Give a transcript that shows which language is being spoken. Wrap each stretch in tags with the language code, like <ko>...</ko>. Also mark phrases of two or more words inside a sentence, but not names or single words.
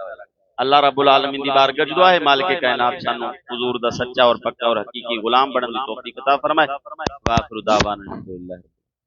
<pa>اللہ</pa> <ar>رب العالمين</ar> <pa>دی بارگاہ دعا ہے مالکِ کائنات سانوں حضور دا سچا اور پکا اور حقیقی غلام بننے دی توفیق عطا فرمائے.</pa> <ar>وآخر دعوانا الحمد لله.</ar>